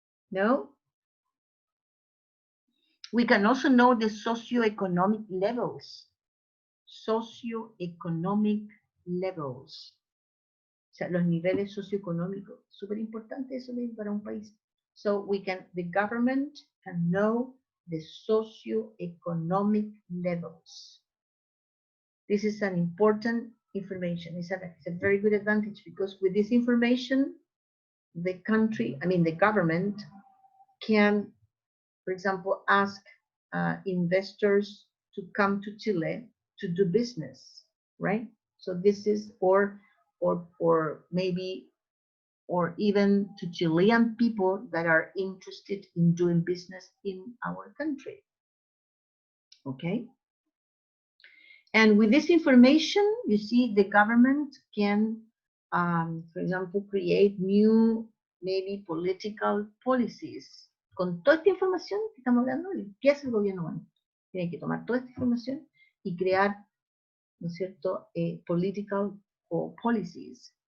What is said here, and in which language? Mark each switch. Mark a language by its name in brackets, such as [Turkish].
[English] No? We can also know the socioeconomic levels. Socioeconomic levels. [Spanish] O sea, los niveles socioeconómicos. Súper importante eso para un país. [English] So the government can know the socioeconomic levels. This is an important information. It's a very good advantage because with this information, the government can, for example, ask investors to come to Chile to do business, right? So this is, or maybe or even to Chilean people that are interested in doing business in our country. Okay? And with this information, you see, the government can, for example, create new, maybe political policies. [Spanish] Con toda esta información que estamos hablando, ¿qué hace el gobierno? Bueno, tiene que tomar toda esta información y crear, ¿no es cierto?, political o policies.